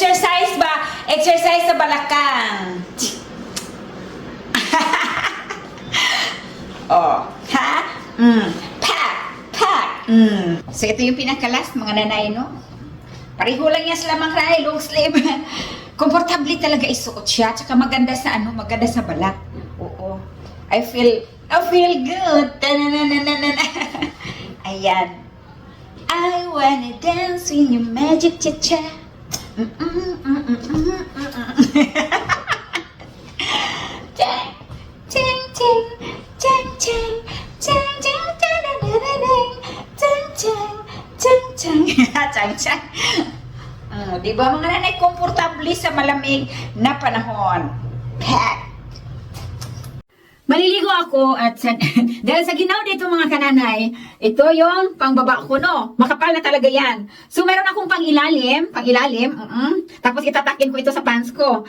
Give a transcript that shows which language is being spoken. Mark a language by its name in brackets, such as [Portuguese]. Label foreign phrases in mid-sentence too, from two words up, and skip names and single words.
[Filipino] Exercise ba? exercise sa balakang. Oh, ha? Pak, pak. So, ito yung pinakalas, mga nanay, no? Pareho lang yan sila mga nanay, [English] long sleeve. [Filipino] Komportable talaga isuot siya, tsaka maganda sa maganda sa balat. Oo. [English] I feel good. Tanananana. Ayan. I wanna dance with your magic cha-cha. Chang, chang, chang, chang, chang, chang, chang, tanananang, chang, chang, chang, chang, chang, chang. [Filipino] Di ba mga nanay, komportable sa malamig na panahon. Pat. Maliligo ako at dahil sa ginaw dito mga kananay, ito yung pangbaba ko, no? Makapal na talaga yan. So, meron akong pangilalim, tapos itatakin ko ito sa pants ko.